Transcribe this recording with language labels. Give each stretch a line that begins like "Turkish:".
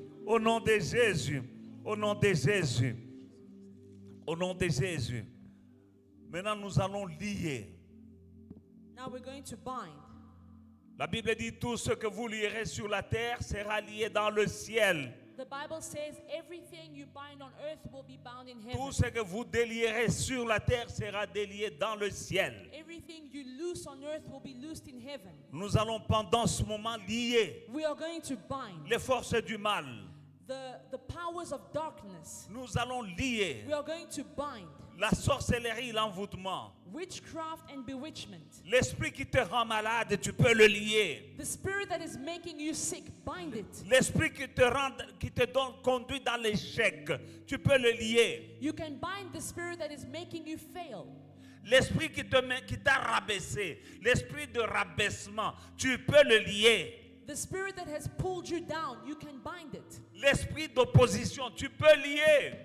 French: Au nom de Jésus. Au nom de Jésus. Au nom de Jésus. Maintenant, nous allons lier
English: Now we're going to bind.
French: La Bible dit tout ce que vous lierez sur la terre sera lié dans le ciel.
English: The Bible says everything you bind on earth will be bound in heaven.
French: Tout ce que vous délierez sur la terre sera délié dans le ciel.
English: Everything you loose on earth will be loosed in heaven.
French: Nous allons pendant ce moment lier
English: We are going to bind
French: les forces du mal.
English: the powers of darkness.
French: Nous allons lier
English: We are going to bind
French: la sorcellerie, l'envoûtement.
English: witchcraft and bewitchment.
French: L'esprit qui te rend malade, tu peux le lier.
English: The spirit that is making you sick, bind it.
French: L'esprit qui te donne conduit dans l'échec, tu peux le lier.
English: You can bind the spirit that is making you fail.
French: L'esprit qui t'a rabaissé, l'esprit de rabaissement, tu peux le lier.
English: The spirit that has pulled you down, you can bind it.
French: L'esprit d'opposition, tu peux lier.